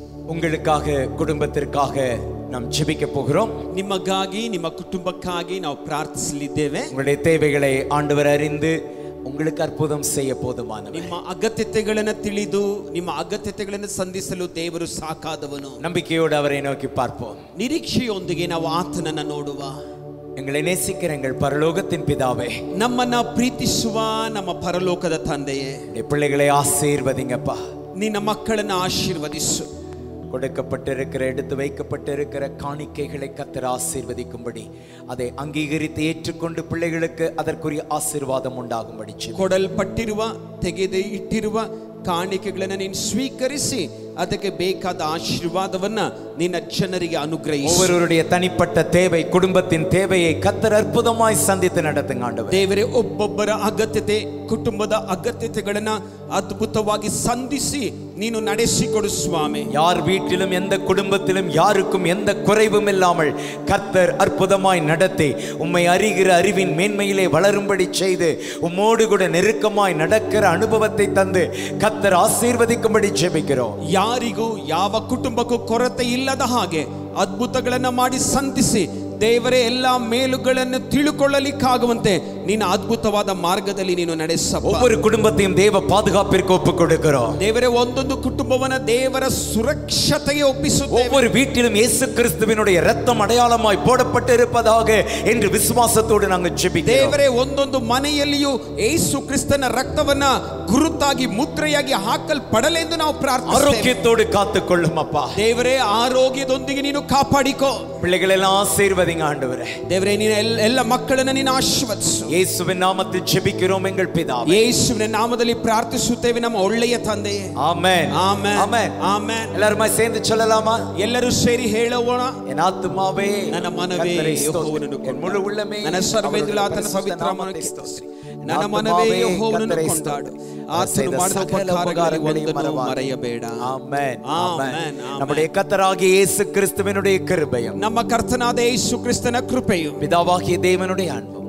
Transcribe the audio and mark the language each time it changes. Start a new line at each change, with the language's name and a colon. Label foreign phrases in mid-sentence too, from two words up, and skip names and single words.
Tamil: உங்களுக்காக குடும்பத்திற்காக நாம் ஜெபிக்க போகிறோம்.
Kannada: ನಿಮಗಾಗಿ ನಿಮ್ಮ ಕುಟುಂಬಕ್ಕಾಗಿ ನಾವು ಪ್ರಾರ್ಥಿಸಲಿದ್ದೇವೆ.
Tamil: உங்களுடைய தேவைகளை ஆண்டவர் அறிந்து உங்களுக்கு அற்புதம் செய்ய போதுமானவர்.
Kannada: ನಿಮ್ಮ ಅಗತ್ಯತೆಗಳನ್ನು ತಿಳಿದು ನಿಮ್ಮ ಅಗತ್ಯತೆಗಳನ್ನು ಸಂಧಿಸಲು ದೇವರು ಸಾಕಾದವನು.
Tamil: நம்பிக்கையோடு அவரை நோக்கி பார்ப்போம்.
Kannada: ನಿರೀಕ್ಷೆಯೊಂದಿಗೆ ನಾವು ಆತನನ್ನು ನೋಡುವ.
Tamil: எங்களை நேசிக்கிற எங்கள் பரலோகத்தின் பிதாவே,
Kannada: ನಮ್ಮನ್ನ ಪ್ರೀತಿಸುವ ನಮ್ಮ ಪರಲೋಕದ ತಂದೆಯೇ,
Tamil: இந்த பிள்ளைகளை ஆசீர்வதிங்கப்பா.
Kannada: ನಿನ್ನ ಮಕ್ಕಳನ್ನು ಆಶೀರ್ವದಿಸು.
Tamil: கொடுக்கப்பட்டிருக்கிற எடுத்து வைக்கப்பட்டிருக்கிற காணிக்கைகளை கர்த்தர் ஆசீர்வதிக்கும்படி அதை அங்கீகரித்து ஏற்றுக்கொண்டு பிள்ளைகளுக்கு அதற்குரிய ஆசீர்வாதம் உண்டாகும்படி
Kannada: ಕೊಡಲ್ಪಟ್ಟಿರುವ ತೆಗೆದು ಇಟ್ಟಿರುವ ಕಾಣಿಕೆಗಳನ್ನು ನೀನು ಸ್ವೀಕರಿಸಿ ಅದಕ್ಕೆ ಬೇಕಾದ ಆಶೀರ್ವಾದವನ್ನ ನಿನ್ನ ಜನರಿಗೆ ಅನುಗ್ರಹಿಸು.
Tamil: ஒவ்வொருவருடைய தனிப்பட்ட தேவை, குடும்பத்தின் தேவையை கர்த்தர் அற்புதமாய் சந்தித்து நடத்துங்க ஆண்டவரே.
Kannada: ದೇವರೇ, ಒಬ್ಬೊಬ್ಬರ ಅಗತ್ಯತೆ, ಕುಟುಂಬದ ಅಗತ್ಯತೆಗಳನ್ನ ಅದ್ಭುತವಾಗಿ ಸಂಧಿಸಿ ನೀನು ನಡೆಸಿಕೊಡು ಸ್ವಾಮಿ.
Tamil: யார் வீட்டிலும் எந்த குடும்பத்திலும் யாருக்கும் எந்த குறைவும் இல்லாமல் கர்த்தர் அற்புதமாய் நடத்தி உம்மை அறிகிற அறிவின் மேன்மையிலே வளரும்படி செய்து உம்மோடு கூட நெருக்கமாய் நடக்கிற அனுபவத்தை தந்து கர்த்தர் ஆசீர்வதிக்கும்படி ஜெபிக்கிறோம்.
Kannada: ಯಾರಿಗೂ ಯಾವ ಕುಟುಂಬಕ್ಕೂ ಕೊರತೆ ಇಲ್ಲದ ಹಾಗೆ ಅದ್ಭುತಗಳನ್ನ ಮಾಡಿ ಸಂಧಿಸಿ ದೇವರೇ ಎಲ್ಲ ಮೇಲುಗಳನ್ನು ತಿಳುಕೊಳ್ಳಲಿಕ್ಕಾಗುವಂತೆ ನಿನ್ನ ಅದ್ಭುತವಾದ ಮಾರ್ಗದಲ್ಲಿ ನೀನು ನಡೆಸಪ್ಪ.
Tamil: ஒவ்வொரு குடும்பத்தையும் தேவ பாதுகாப்பிற்கு ஒப்புக் கொடுக்கிறோம்.
Kannada: ದೇವರೇ, ಒಂದೊಂದು ಕುಟುಂಬವನ್ನ ದೇವರ ಸುರಕ್ಷತೆಗೆ ಒಪ್ಪಿಸುತ್ತೇವೆ.
Tamil: ஒவ்வொரு வீட்டிலும் இயேசு கிறிஸ்துவினுடைய இரத்தம் அடையாளமாய் போடப்பட்டு இருப்பதாக என்று விசுவாசத்தோடு நாங்கள் ஜெபிக்கிறோம்.
Kannada: ದೇವರೇ, ಒಂದೊಂದು ಮನೆಯಲ್ಲಿಯೂ ಯೇಸು ಕ್ರಿಸ್ತನ ರಕ್ತವನ್ನ ಗುರುತಾಗಿ ಮುದ್ರೆಯಾಗಿ ಹಾಕಲ್ಪಡಲೆಂದು ನಾವು ಪ್ರಾರ್ಥಿಸುತ್ತೇವೆ.
Tamil: ஆரோக்கியத்தோடு காத்துக்கொள்ளும் அப்பா.
Kannada: ದೇವರೇ, ಆರೋಗ್ಯದೊಂದಿಗೆ ನೀನು ಕಾಪಾಡಿಕೋ.
Tamil: பிள்ளைகளெல்லாம் ஆசீர்வதிங்க ஆண்டவரே.
Kannada: ದೇವರೇ, ನೀನು ಎಲ್ಲ ಮಕ್ಕಳನ್ನು ನೀನು ಆಶೀರ್ವದಿಸು.
Tamil: இயேசுவின் நாமத்தில் ஜெபிக்கிறோம் எங்கள் பிதாவே.
Kannada: ಯೇಸುವಿನ ನಾಮದಲ್ಲಿ ಪ್ರಾರ್ಥಿಸುತ್ತೇವೆ ನಮ್ಮ ಒಳ್ಳೆಯ ತಂದೆಯೇ.
Tamil: ஆமென்.
Kannada: ಆಮೆನ್.
Tamil: ஆமென்.
Kannada: ಆಮೆನ್.
Tamil: எல்லாரும் சேர்ந்து சொல்லலாமா?
Kannada: ಎಲ್ಲರೂ ಸೇರಿ ಹೇಳೋಣ.
Tamil: என் ஆத்துமாவே
Kannada: ನನ್ನ ಮನವೇ ಯೆಹೋವನನ್ನು ಕೊಂಡಾಡು.
Tamil: என் முழு உள்ளமே
Kannada: ನನ್ನ ಸರ್ವೇಂದ್ರಿಯ ಆತನ ಪವಿತ್ರ ನಾಮಕ್ಕೆ ಸ್ತೋತ್ರ. ನನ್ನ ಮನವೇ ಯೆಹೋವನನ್ನು ಕೊಂಡಾಡು. ಆತನು ಮಾಡಿದ ಉಪಕಾರಗಳಲ್ಲಿ ಒಂದನ್ನು ಮರೆಯಬೇಡ. ಆಮೆನ್. ಆಮೆನ್.
Tamil: நம்முடைய கர்த்தராகிய இயேசு கிறிஸ்துவினுடைய கிருபையும்
Kannada: ನಮ್ಮ ಕರ್ತನಾದ ಯೇಸು ಕ್ರಿಸ್ತನ ಕೃಪೆಯು
Tamil: பிதாவாகிய தேவனுடைய அன்பும்